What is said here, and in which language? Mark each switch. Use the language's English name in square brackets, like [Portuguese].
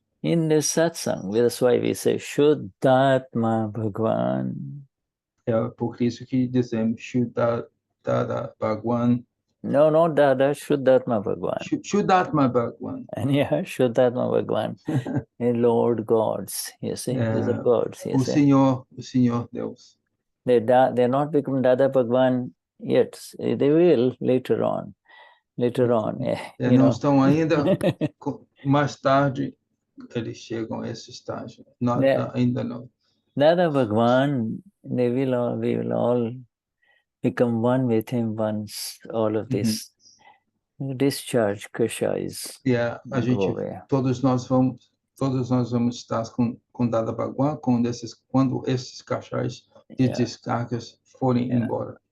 [English] In this satsang, that's why we say Vishuddhatma Bhagwan. [Portuguese] É por isso que dizemos Shuddha Bhagwan. [English] No, not Dada, Shuddhatma Bhagwan. Shuddhatma Bhagwan. And yeah, Shuddhatma Bhagwan. Lord Gods, you see, these are gods. [Portuguese] O Senhor Deus. [English] They're not become Dada Bhagwan yet. They will later on. [Portuguese] Não estão ainda, mais tarde eles chegam a esse estágio. Ainda não. [English] Dada Bhagwan, we will all become one with him once all of this discharge kashais. [Portuguese] A gente, todos nós vamos estar com Dada Bhagwan quando esses kashais de descargas forem embora.